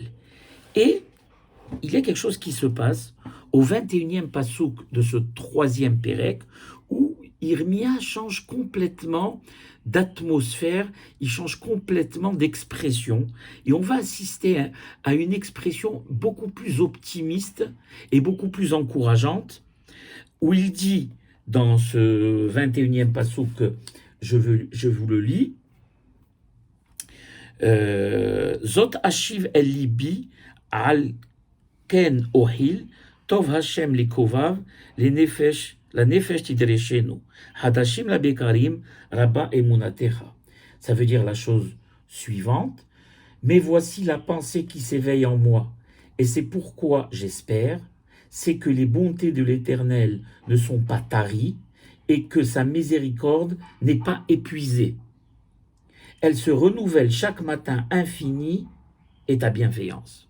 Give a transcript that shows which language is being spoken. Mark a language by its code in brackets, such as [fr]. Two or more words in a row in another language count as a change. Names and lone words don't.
[fr] Et il y a quelque chose qui se passe au 21e Pasuk de ce troisième Pérec, où Irmia change complètement d'atmosphère, il change complètement d'expression, et on va assister à une expression beaucoup plus optimiste et beaucoup plus encourageante, où il dit dans ce 21e Pasuk, je vous le lis, [he] זאת אשיב אל לבי על כן אוחיל טוב השם לקוו ל נפש תדרשנו חדשים ל בקרים רבה אמונתך. [fr] Ça veut dire la chose suivante, mais voici la pensée qui s'éveille en moi, et c'est pourquoi j'espère, c'est que les bontés de l'Éternel ne sont pas taries et que sa miséricorde n'est pas épuisée. Elle se renouvelle chaque matin infinie et ta bienveillance.